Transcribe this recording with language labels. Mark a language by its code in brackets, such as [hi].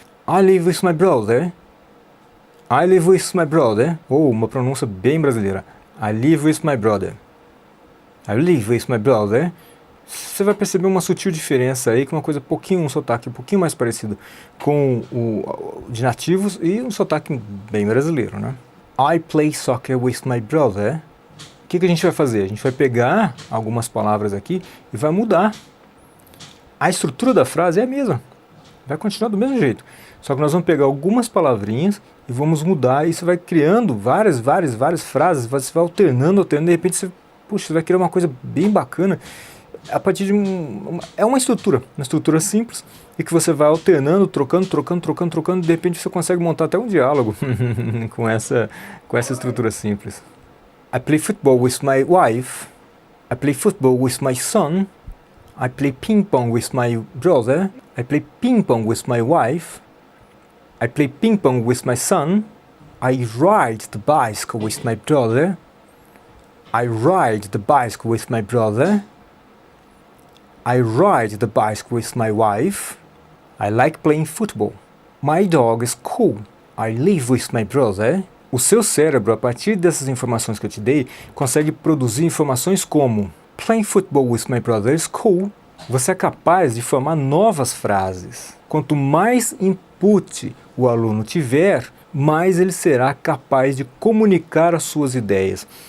[en] I live with my brother. I live with my brother. [pt] Ou uma pronúncia bem brasileira. [en] I live with my brother. I live with my brother. [pt] Você vai perceber uma sutil diferença aí, que uma coisa um sotaque um pouquinho mais parecido com o de nativos e um sotaque bem brasileiro, né? [en] I play soccer with my brother. [pt] O que a gente vai fazer? A gente vai pegar algumas palavras aqui e vai mudar. A estrutura da frase é a mesma. Vai continuar do mesmo jeito. Só que nós vamos pegar algumas palavrinhas e vamos mudar. E você vai criando várias frases. Você vai alternando. De repente você vai criar uma coisa bem bacana. A partir de é uma estrutura simples. E que você vai alternando, trocando. De repente você consegue montar até um diálogo com essa estrutura simples. [en] I play football with my wife. I play football with my son. I play ping pong with my brother. I play ping pong with my wife. I play ping pong with my son. I ride the bicycle with my brother. I ride the bicycle with my brother. I ride the bicycle with my wife. I like playing football. My dog is cool. I live with my brother. [pt] O seu cérebro, a partir dessas informações que eu te dei, consegue produzir informações como [en] Playing football with my brother is cool. [pt] Você é capaz de formar novas frases. Quanto mais input o aluno tiver, mais ele será capaz de comunicar as suas ideias.